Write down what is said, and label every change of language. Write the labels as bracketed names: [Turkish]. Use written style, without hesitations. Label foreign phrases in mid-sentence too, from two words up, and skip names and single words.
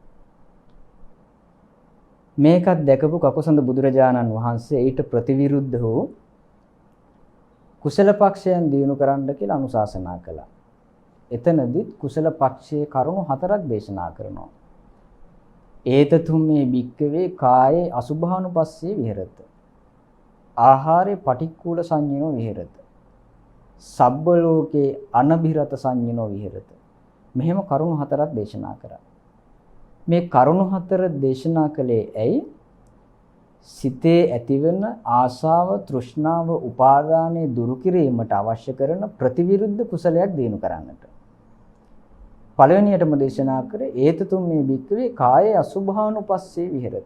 [Sinhala] මේකත් දැකපු කකුසඳ බුදුරජාණන් වහන්සේ ඊට ප්‍රතිවිරුද්ධ වූ කුසල පක්ෂයන් දිනු කරන්න කියලා අනුශාසනා කළා. එතනදී කුසල පක්ෂයේ කරුණු 4ක් දේශනා කරනවා. [Pali] ඒතතුම් මේ භික්කවේ කායේ අසුභානුපස්සේ විහෙරත. ආහාරේ පටික්කුල සංඤ්ඤෝ විහෙරත. සබ්බ ලෝකේ අනබිරත සංඤ්ඤෝ විහෙරත. [Sinhala] මෙහෙම කරුණු 4ක් දේශනා කරා. මේ කරුණු 4 දේශනා කළේ ඇයි? සිතේ ඇතිවන ආශාව, තෘෂ්ණාව, උපාදානය දුරු කිරීමට අවශ්‍ය කරන ප්‍රතිවිරුද්ධ කුසලයක් දිනු කරන්නට. පළවෙනියටම දේශනා කරේ [Pali] ඒතතුම් මේ භික්කවේ කායේ අසුභානුපස්සේ විහෙරත.